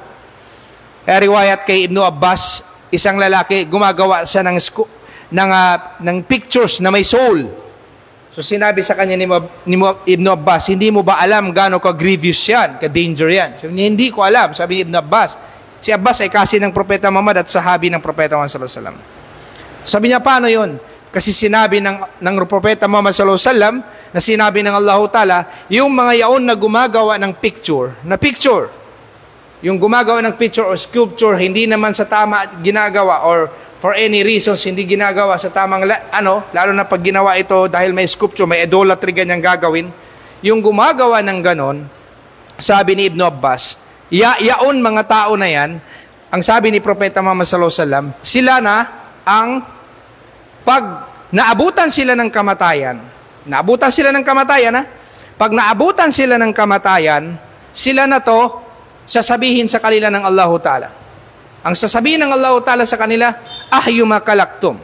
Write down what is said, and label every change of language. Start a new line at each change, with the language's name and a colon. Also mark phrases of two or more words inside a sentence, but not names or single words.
Filipino: Kaya riwayat kay Ibn Abbas, isang lalaki, gumagawa siya ng pictures na may soul. So sinabi sa kanya ni Ibn Abbas, hindi mo ba alam gaano ka-grievous yan, ka-danger yan? Sabi niya, hindi ko alam, sabi ni Ibn Abbas. Si Abbas ay kasi ng Propeta Muhammad at sahabi ng Propeta Muhammad
Arabic: صلى الله عليه وسلم.
Filipino: Sabi niya, paano yun? Kasi sinabi ng Propeta Muhammad
Arabic: صلى الله عليه وسلم,
Filipino: na sinabi ng Allah Ta'ala, yung mga yaon na gumagawa ng picture, yung gumagawa ng picture o sculpture, hindi naman sa tama ginagawa or
English: for any reasons,
Filipino: hindi ginagawa sa tamang, lalo na pag ginawa ito dahil may sculpture, may idolatry ganyang gagawin, yung gumagawa ng ganon, sabi ni Ibn Abbas, yaon mga tao na yan, ang sabi ni Propeta Muhammad
Arabic: صلى الله عليه وسلم,
Filipino: sila na ang pag naabutan sila ng kamatayan, pag naabutan sila ng kamatayan, sila na to, sasabihin sa kanila ng Allah Ta'ala. Ang sasabihin ng Allah Ta'ala sa kanila,
Arabic: أحيوا ما خلقتم.